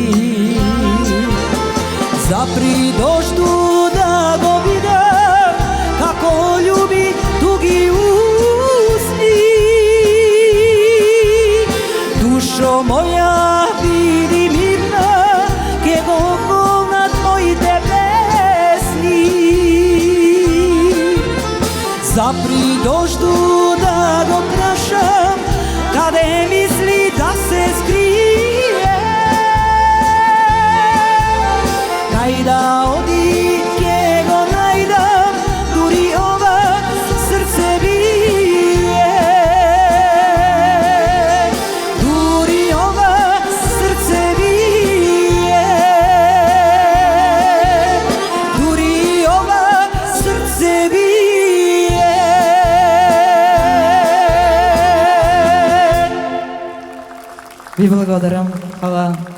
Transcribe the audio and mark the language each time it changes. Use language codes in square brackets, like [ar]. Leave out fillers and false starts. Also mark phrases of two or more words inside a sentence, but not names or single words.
[mk] Запри дожду да го видам како љуби туѓи усни. Душо моја види мирна гдје го конат мој те песни. Запри дожду да го прашам каде мисли да се скрие. Кај да оди гдје го најдам, дури ова срце бие. Дури ова срце бие. Дури ова срце бие. Ви благодарам. [sr] Хвала.